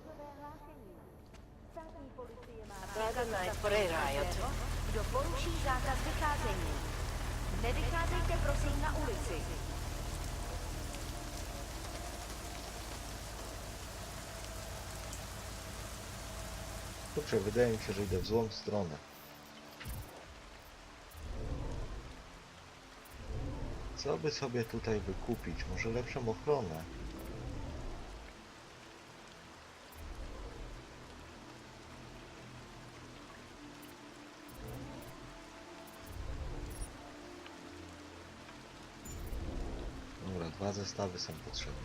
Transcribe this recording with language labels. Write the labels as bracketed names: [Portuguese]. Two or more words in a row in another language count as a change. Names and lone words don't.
[Czech] Kdo poruší zákaz vycházení. Nevycházejte prosím na ulici. [Polish] Kurczę, wydaje mi się, że idę w złą stronę. Co by sobie tutaj wykupić? Może lepszą ochronę? Dobra, 2 zestawy są potrzebne.